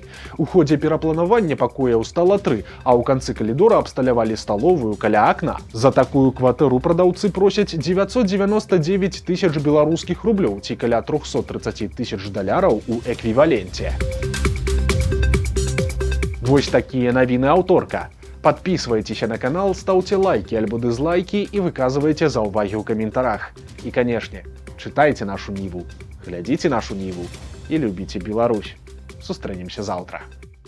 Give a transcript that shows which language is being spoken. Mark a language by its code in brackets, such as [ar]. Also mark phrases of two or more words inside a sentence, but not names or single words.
[be] У ходзе перапланавання пакояў стала 3, а ў канцы калідора абсталявалі сталовую каля акна. За такую кватэру прадаўцы просяць 999 000 беларускіх рублёў, ці каля 330 000 даляраў у эквіваленце. Вось такія навіны аўторка. [ru] Подписывайтесь на канал, ставьте лайки альбо дизлайки и [be] выказывайте заўвагі ў каментарах. [ru] И, конечно, читайте нашу Ниву, глядите нашу Ниву и любите Беларусь. [be] Сустрэнемся завтра.